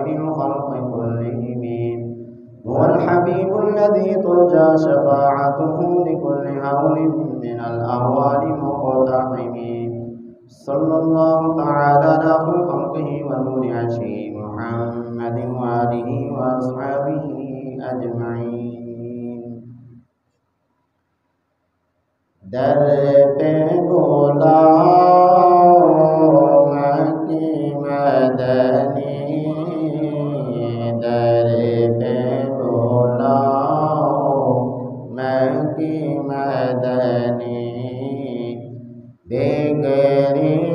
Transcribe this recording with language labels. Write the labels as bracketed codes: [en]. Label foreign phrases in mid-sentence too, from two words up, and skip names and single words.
[ar] الخلق كلهم هو الحبيب الذي ترجى شفاعته لكل هول من الأهوال مقتحم صلى الله تعالى على خير خلقه ونور عرشه محمد وآله وأصحابه أجمعين [ur] در پہ بلاؤ مکی مدنی در پہ بلاؤ مکی مدنی بیگری